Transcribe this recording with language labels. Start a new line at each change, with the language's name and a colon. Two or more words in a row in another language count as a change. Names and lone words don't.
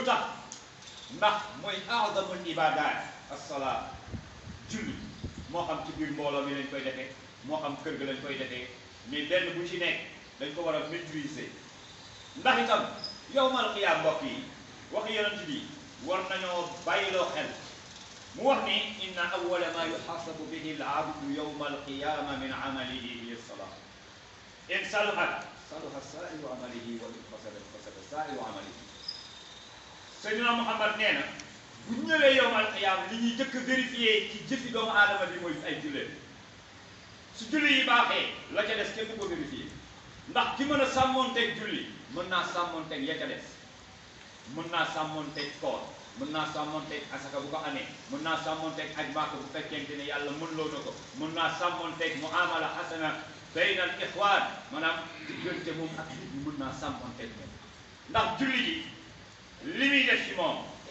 Wolof: tax ndax mooy
Arabic: أعظم العبادات الصلاة
Wolof: julli moo xam ci biir mbooloo mi lañ koy defee moo xam kër ga lañ koy defee mais benn bu ci nekk dañ ko war a maîtriser ndax itam
Arabic: يوم القيامة
Wolof: mbokk yi wax yonent bi war nañoo bàyyiloo xel mu wax ni
Arabic: إن أول ما يحاسب به العبد يوم القيامة من عمله هي الصلاة إن صلحت صلح سائر عمله وإن فسدت فسد سائر عمله
Wolof: Seydina Muhammad nee na bu ñëwee
Arabic: يوم القيامة
Wolof: li ñuy jëkk vérifier ci jëfi doomu aadama bi mooy ay julleen su julli yi baaxee la ca des kenn du ko vérifier ndax ki mën a sàmmoonteeg julli mën naa sàmmoonteeg ya ca des mën naa sàmmoonteeg koor mën naa sàmmonteeg asaka bu ko amee mën naa sàmmonteeg aj Makka bu fekkente ne yàlla mën loo na ko mën naa sàmmonteeg
Arabic: معاملة حسنة بين الإخوان
Wolof: maanaam diggante moom ak nit ñi mën naa sàmmonteeg moom ndax julli ji li muy def ci moom